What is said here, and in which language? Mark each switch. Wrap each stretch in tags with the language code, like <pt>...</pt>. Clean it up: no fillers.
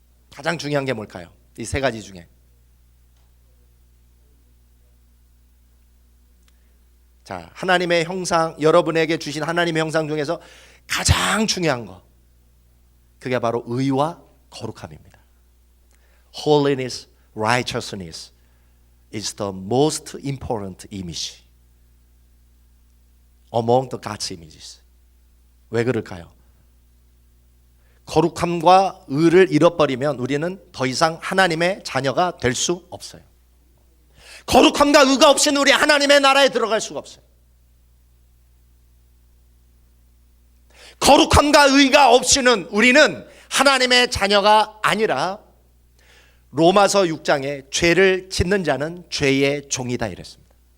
<ko>가장 중요한 게 뭘까요? 이 세 가지 중에. 자, 하나님의 형상, 여러분에게 주신 하나님의 형상 중에서 가장 중요한 거, 그게 바로 의와 거룩함입니다.</ko> <en>Holiness, righteousness is the most important image among the God's images.</en> <ko>왜 그럴까요? 거룩함과 의를 잃어버리면 우리는 더 이상 하나님의 자녀가 될 수 없어요. 거룩함과 의가 없이는 우리 하나님의 나라에 들어갈 수가 없어요. 거룩함과 의가 없이는 우리는 하나님의 자녀가 아니라 로마서 6장에 죄를 짓는 자는 죄의 종이다 이랬습니다.</ko>